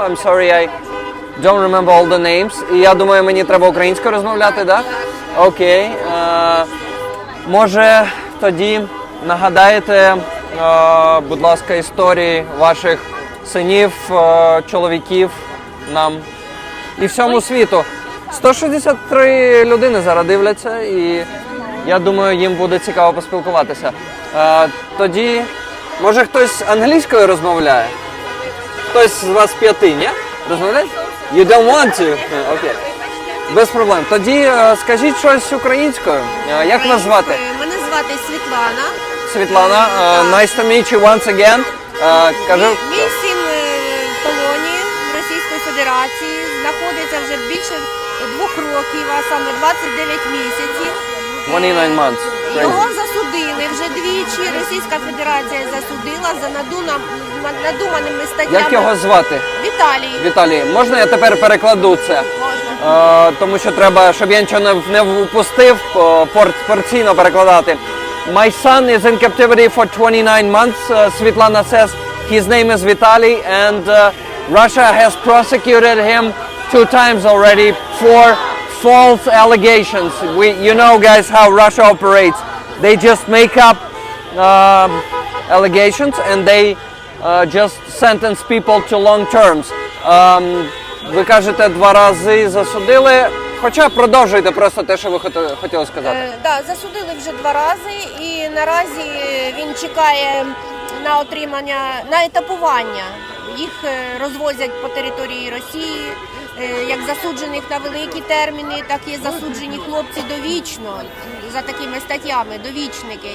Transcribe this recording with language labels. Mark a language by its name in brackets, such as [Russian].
[English] I'm sorry I don't remember all the names. [Ukrainian] Я думаю, мені треба українською розмовляти, да? Окей. Може, тоді нагадаєте, будь ласка, історії ваших синів, чоловіків нам і всьому світу. 163 людини зараз дивляться, і я думаю, їм буде цікаво поспілкуватися. Тоді, може, хтось англійською розмовляє? Хтось з вас 5, ні? Розмовляє? You don't want to? Окей. Без проблем. Тоді скажіть щось українською. Як вас звати? Мене звати Світлана. [English] Світлана, nice to meet you once again. [Ukrainian] Кажу, Мій син в полоні в Російської Федерації. Знаходиться вже більше 2 років, а саме 29 місяців. [English] 29 months. [Ukrainian] Його засудили вже двічі. Російська Федерація засудила за надуманими статтями. Як його звати? Віталій. Віталій, можна я тепер перекладу це? Можна. Тому що треба, щоб я нічого не впустив, порційно перекладати. [English] My son is in captivity for 29 months. Svetlana says his name is Vitaly, and Russia has prosecuted him 2 times already for false allegations. You know, guys, how Russia operates. They just make up allegations and they just sentence people to long terms. [Ukrainian] Ви кажете, 2 рази засудили, хоча продовжуйте просто те, що ви хотіли сказати. Да, засудили вже 2 рази і наразі він чекає на отримання, на етапування. Їх розвозять по території Росії, як засуджених на великі терміни, так і засуджені хлопці довічно, за такими статтями, довічники.